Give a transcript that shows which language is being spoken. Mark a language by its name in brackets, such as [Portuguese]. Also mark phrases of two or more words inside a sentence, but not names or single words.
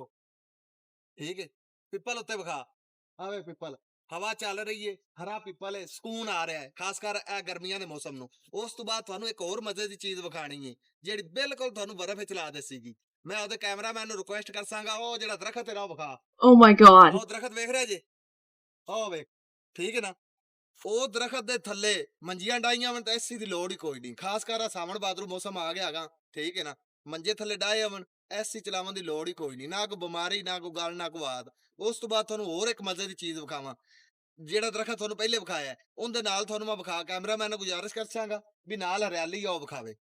[Punjabi] ਠੀਕ ਹੈ। ਪਿੱਪਲ ਉੱਤੇ ਵਿਖਾ। ਆਵੇ ਪਿੱਪਲ। ਹਵਾ ਚੱਲ ਰਹੀ ਹੈ, ਹਰਾ ਪਿੱਪਲ ਹੈ, ਸੁਕੂਨ ਆ ਰਿਹਾ ਹੈ, ਖ਼ਾਸਕਰ ਏ ਗਰਮੀਆਂ ਦੇ ਮੌਸਮ ਨੂੰ। ਉਸ ਤੋਂ ਬਾਅਦ ਤੁਹਾਨੂੰ ਇੱਕ ਔਰ ਮਜ਼ੇ ਦੀ ਚੀਜ਼ ਵਿਖਾਣੀ ਹੈ, ਜਿਹੜੀ ਬਿਲਕੁਲ ਤੁਹਾਨੂੰ ਬਰਫ਼ ਵਿੱਚ ਲਾ ਦੇਸੀਗੀ। ਮੈਂ ਓਦੇ ਕੈਮਰਾਮੈਨ ਨੂੰ ਰਿਕੁਐਸਟ ਕਰਸਾਂਗਾ, ਓ ਜਿਹੜਾ ਦਰਖ਼ਤ ਤੇਰਾ ਓ ਵਿਖਾ। [English] Oh my god. [Punjabi] ਓ ਦਰਖ਼ਤ ਵੇਖ ਰਿਹਾ ਜੇ? ਓ ਵੇਖ। ਠੀਕ ਹੈ ਨਾ? ਉਹ ਦਰਖਤ ਦੇ ਥੱਲੇ ਮੰਜੀਆਂ ਡਾਈਆਂ ਵਣ ਤਾਂ ਐਸੀ ਦੀ ਲੋੜ ਹੀ ਕੋਈ ਨਹੀਂ। ਖਾਸ ਕਰ ਆ ਸਾਵਣ ਬਾਦਰੂ ਮੌਸਮ ਆ ਗਿਆ ਹੈਗਾ। ਠੀਕ ਹੈ ਨਾ? ਮੰਜੇ ਥੱਲੇ ਡਾਏ ਆਵਣ, ਐਸੀ ਚਲਾਵਣ ਦੀ ਲੋੜ ਹੀ ਕੋਈ ਨਹੀਂ। ਨਾ ਕੋਈ ਬਿਮਾਰੀ, ਨਾ ਕੋਈ ਗੱਲ, ਨਾ ਕੋਈ ਬਾਤ। ਉਸ ਤੋਂ ਬਾਅਦ ਤੁਹਾਨੂੰ ਹੋਰ ਇੱਕ ਮਜ਼ੇ ਦੀ ਚੀਜ਼ ਵਿਖਾਵਾਂ। ਜਿਹੜਾ ਦਰਖਤ ਤੁਹਾਨੂੰ ਪਹਿਲੇ ਵਿਖਾਇਆ ਉਹਦੇ ਨਾਲ ਤੁਹਾਨੂੰ ਮੈਂ ਵਿਖਾ, ਕੈਮਰਾਮੈਨ ਨੂੰ ਗੁਜ਼ਾਰਿਸ਼ ਕਰਸਾਂਗਾ ਵੀ ਨਾਲ ਹਰਿਆਲੀ ਆ ਉਹ ਵਿਖਾਵੇ।